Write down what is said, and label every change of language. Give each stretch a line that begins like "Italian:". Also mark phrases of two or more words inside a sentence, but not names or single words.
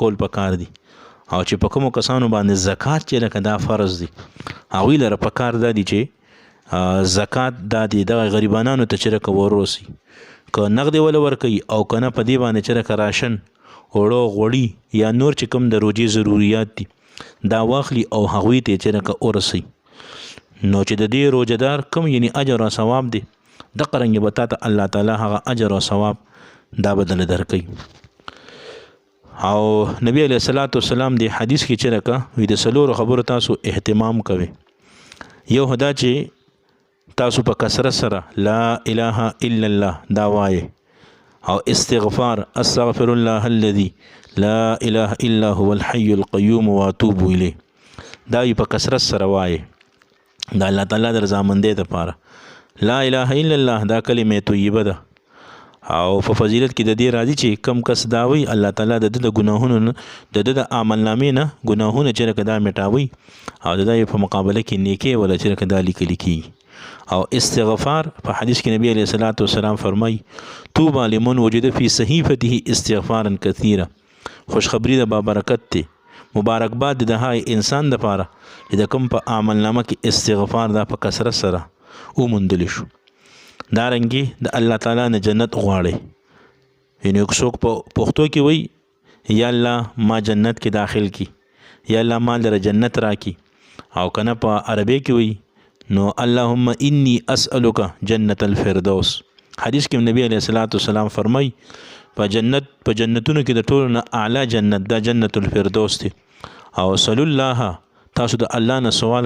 Pashto: کول پکار دي او چې په کومو کسانو باندې زکات چې لکه دا فرض دي هغوی لره پکار دا دي چې زکات دا دي دغه غریبانانو ته چې لکه ورسي که نغدې وله ورکوي او که نه په دې باندې چې لکه راشن اوړه غوړي یا نور چې کوم د روجې ضروریات دي دا واخلي او هغوی ته چې لکه ورسي نو چې د دې روجهدار کوم یعنی اجر او ثواب دی دغه رنګې به تا ته الله تعالی هغه اجر او ثواب دا بدله درکوي او نبی
Arabic: علیه الصلاۃ والسلام
Pashto: دی حدیث کې چې لکه وي د څلورو خبرو تاسو اهتمام کوئ یو دا چې تاسو په کثرت سره
Arabic: لا اله الا الله
Pashto: دا وایي او استغفار
Arabic: استغفر الله الذي لا اله الا هو الحي القيوم واتوب الیه
Pashto: دا په کثرت سره وایي دا الله تعالی در زامندې دپاره
Arabic: لا اله الا الله
Pashto: دا کلمه طیبه ده او په فضیلت کې د دې راځي چې کم کس دا وي الله تعالی د ګناهونو د عمل نامې نه ګناهونه چې لکه دا مټاوي او د دې په مقابله کې نیکي ولا چې لکه دا لیکل کیږي او استغفار په حدیث کې نبی
Arabic: علیه الصلاۃ والسلام
Pashto: فرمای
Arabic: طوبى لمن وجد فی صحیفته استغفارا کثیرا
Pashto: خوشخبری د بابرکت ته مبارکباد د هغه انسان د پاره چې د کوم په عمل نامه کې استغفار دا په کثرت سره وموندل شو دارنګي د الله تعالی نه جنت غواړي یعنی څوک په پښتو کې وای یا الله ما جنت کې داخل کی یا الله ما در جنت راکی او کنه په عربی کې وای نو
Arabic: اللهم انی اسالک جنت الفردوس
Pashto: حدیث کې نبی
Arabic: علیہ الصلوۃ والسلام
Pashto: فرمای په جنتونو کې د ټولو نه اعلی جنت دا
Arabic: جنت الفردوس
Pashto: دی او
Arabic: صلی الله
Pashto: تاسو د الله نه سوال